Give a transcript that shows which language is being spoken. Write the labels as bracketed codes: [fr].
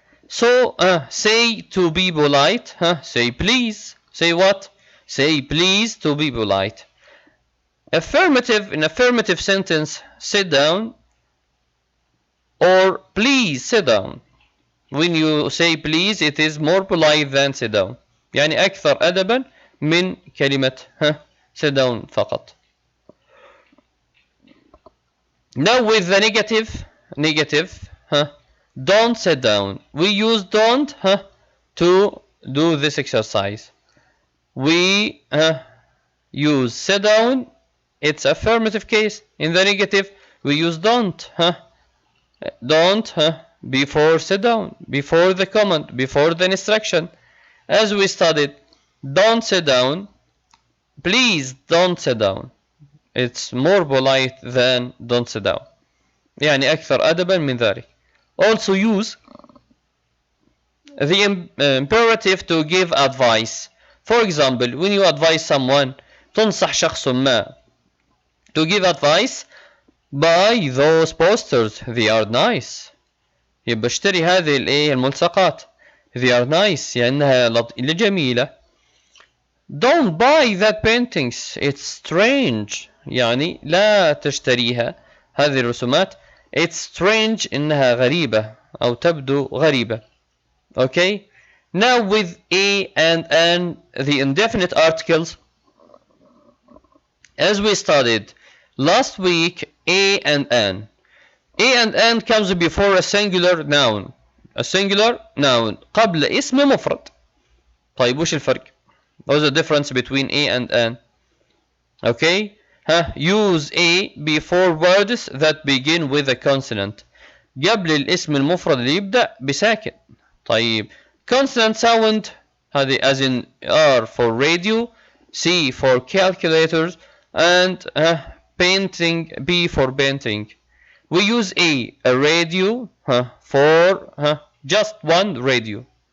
[en] So say to be polite, say please. Say what? Say please to be polite. Affirmative, in affirmative sentence, sit down or please sit down. When you say please, it is more polite than sit down. [ar] يعني أكثر أدبا من كلمة [en] sit down [ar] فقط. [en] Now with the negative, Don't sit down. We use don't to do this exercise. We use sit down. It's affirmative case. In the negative, we use don't. Don't before sit down, before the command, before the instruction. As we studied, don't sit down. Please don't sit down. It's more polite than don't sit down. [ar] يعني أكثر أدبا من ذلك. [en] Also use the imperative to give advice. For example, when you advise someone, [ar] تنصح شخص ما. [en] To give advice, buy those posters. They are nice. [ar] يبقى اشتري هذه الملصقات. [en] They are nice [ar] لأنها جميلة. [en] Don't buy that paintings. It's strange. [ar] يعني لا تشتريها. هذه الرسومات. [en] It's strange [ar] إنها غريبة أو تبدو غريبة. [en] Okay. Now with a and an, the indefinite articles. As we studied last week, a and an. A and an comes before a singular noun. A singular noun [ar] قبل اسم مفرد. طيب وش الفرق؟ [en] What's the difference between a and an? Okay. Use a before words that begin with a consonant. [ar] قبل الاسم المفرد اللي يبدأ بساكن. [en] طيب consonant sound هذه as in R for radio, C for calculators, and painting, B for painting. We use a radio for just one radio.